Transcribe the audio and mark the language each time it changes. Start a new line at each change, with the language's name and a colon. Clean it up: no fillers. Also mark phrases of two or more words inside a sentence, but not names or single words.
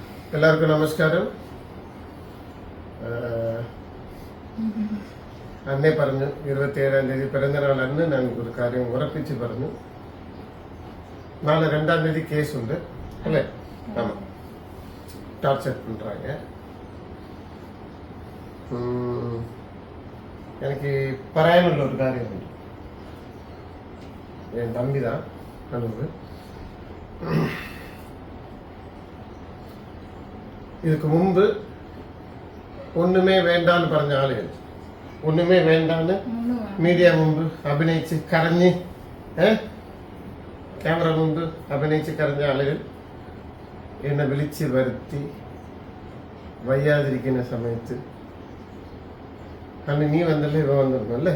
Malayalam: എല്ലാവർക്കും നമസ്കാരം. അന്നേ പറഞ്ഞു 27-ാം തീയതി പിറന്നനാൾ അന്ന് ഞാൻ ഒരു കാര്യം ഉറപ്പിച്ച് പറഞ്ഞു. നാളെ 2-ാം തീയതി കേസുണ്ട് അല്ലേ?
Tamil: ആമാ, டார்ச்சர் பண்றாங்க. எனக்கு
Malayalam: പറയാനുള്ള ഒരു കാര്യമുണ്ട്.
Tamil: என் தம்பி தான் அனுபு. இதுக்கு முன்பு
Malayalam: ഒന്നുമേ വേണ്ടാന്ന് പറഞ്ഞ ആളുകൾ, ഒന്നുമേ വേണ്ടാന്ന് മീഡിയ മുമ്പ് അഭിനയിച്ച് കരഞ്ഞ് ക്യാമറ മുമ്പ് അഭിനയിച്ച് കരഞ്ഞ ആളുകൾ എന്നെ വിളിച്ച് വരുത്തി വയ്യാതിരിക്കുന്ന സമയത്ത് അന്ന് നീ വന്നല്ലേ, ഇവ വന്നിരുന്നു അല്ലേ?